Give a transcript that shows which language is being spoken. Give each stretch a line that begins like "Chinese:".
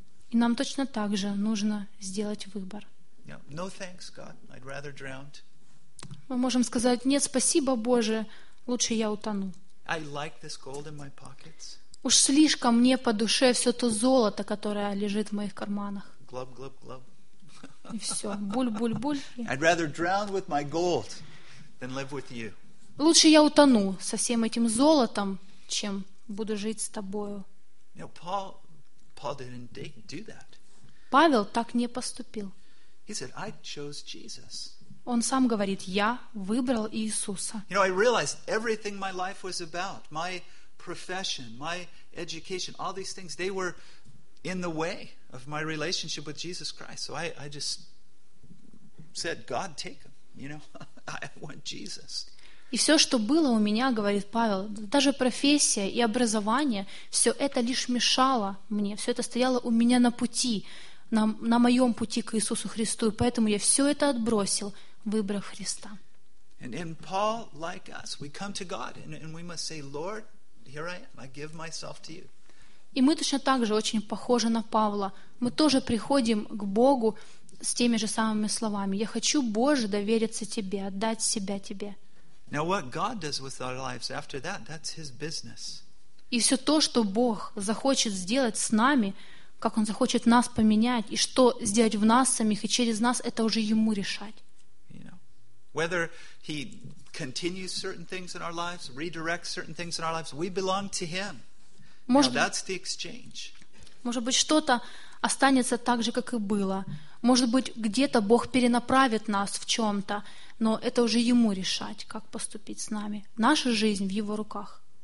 Russian: И нам точно так же нужно сделать выбор.
English: No, thanks, God. I'd rather drown.
Russian: Мы можем сказать: нет, спасибо, Боже, лучше я утону.
English: I like this gold in my pockets.
Russian: Уж слишком мне по душе все то золото, которое лежит в моих карманах. Glub, glub, glub. И все, буль, буль, буль.
English: I'd rather drown with my gold than live with you.
Russian: Лучше я утону со всем этим золотом, чем буду жить с тобою.
English: Paul didn't do that.
Russian: Павел так не поступил.
English: He said, "I chose Jesus."
Russian: Он сам говорит: я выбрал Иисуса.
English: You know, I realized everything my life was about, my profession, my education, all these things, they were in the way of my relationship with Jesus Christ. So I just said, "God, take him." You know, I want Jesus.
Russian: И все, что было у меня, говорит Павел, даже профессия и образование, все это лишь мешало мне, все это стояло у меня на пути, на моем пути к Иисусу Христу, и поэтому я все это отбросил, выбрав Христа.
English: And Paul, like us, we come to God, and we must say, "Lord, here I am, I give myself to you."
Russian: И мы точно так же очень похожи на Павла. Мы тоже приходим к Богу с теми же самыми словами: "Я хочу, Боже, довериться Тебе, отдать себя Тебе."
English: Now what God does with our lives after that, that's His business.
Russian: И все то, что Бог захочет сделать с нами, как Он захочет нас поменять, и что сделать в нас самих и через нас, это уже Ему решать.
English: You know, whether He continues certain things in our lives, redirects certain things in our lives, we belong to Him.
Russian: Может,
English: Now that's the exchange.
Russian: Может быть, что-то останется так же, как и было. Может быть, где-то Бог перенаправит нас в чем-то, но это уже Ему решать, как поступить с нами. Наша жизнь в Его руках.